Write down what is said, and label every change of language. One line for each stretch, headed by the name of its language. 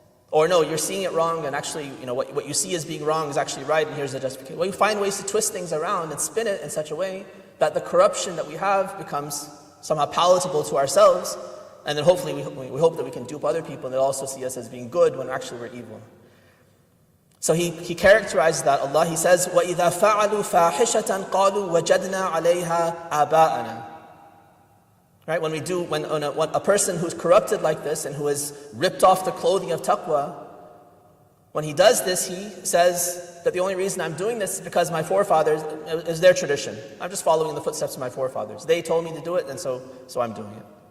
English: Or no, you're seeing it wrong, and actually, what you see as being wrong is actually right, and here's the justification. Well, you find ways to twist things around and spin it in such a way that the corruption that we have becomes somehow palatable to ourselves, and then hopefully we hope that we can dupe other people and they'll also see us as being good when actually we're evil. So he characterizes that. Allah, he says,
Arabic: وَإِذَا فَعَلُوا فَاحِشَةً قَالُوا وَجَدْنَا عَلَيْهَا آبَاءَنَا.
English: Right? When a person who's corrupted like this and who has ripped off the clothing of taqwa, when he does this, he says that the only reason I'm doing this is because my forefathers, is their tradition. I'm just following in the footsteps of my forefathers. They told me to do it, and so I'm doing it.